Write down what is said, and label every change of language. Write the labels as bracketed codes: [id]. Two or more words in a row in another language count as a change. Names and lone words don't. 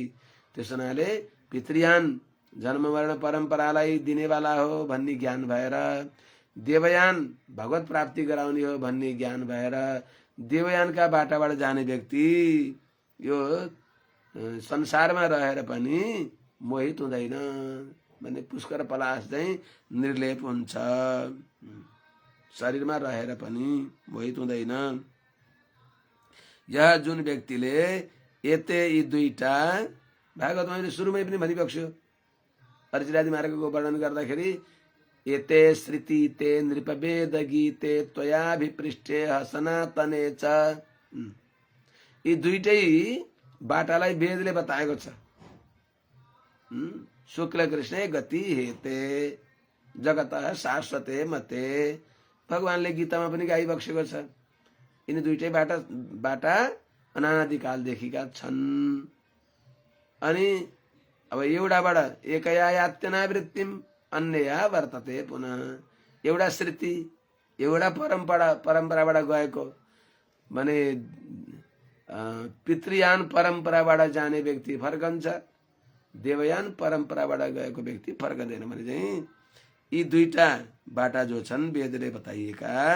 [ne] त्यस हुनाले पितृयान जन्म मरण परम्परालाई दिनेवाला हो भन्ने ज्ञान भएर देवयान भगवत प्राप्ति गराउने हो भन्ने ज्ञान भएर देवयानका बाटाबाट जाने व्यक्ति यो संसारमा रहेर पनि मोहित हुँदैन भन्ने पुष्कर पलाश चाहिँ निर्लेप हुन्छ। शरीरमा रहेर पनि मोहित हुँदैन। यह जुन व्यक्तिले एते यी दुईटा भागवतमा मैले सुरुमै पनि भनिबक्स्यो अर्चिरादि मार्गको वर्णन गर्दाखेरि [sa] एते श्रुति ते नृपवेद गीते त्वयाभिपृष्टे सनातने च [ne] यी दुईटै बाटालाई वेदले बताएको छ। [sa] शुक्ल कृष्ण गति हेते जगत शाश्वते मते [ne] भगवानले गीतामा पनि गाइबक्सेको छ। यिनी दुईटै बाटा अनादिकालदेखिका छन्। अनि अब एउटाबाट [sa] एकया यात्यनावृत्तिम अन्यया वर्तते पुनः [ne] एउटा श्रुति एउटा परम्पराबाट गएको भने पितृयान परम्पराबाट जाने व्यक्ति फर्कन्छ, देवयान परम्पराबाट गएको व्यक्ति फर्कदैन भने चाहिँ यी दुईटा बाटा जो छन् वेदले बताइएका,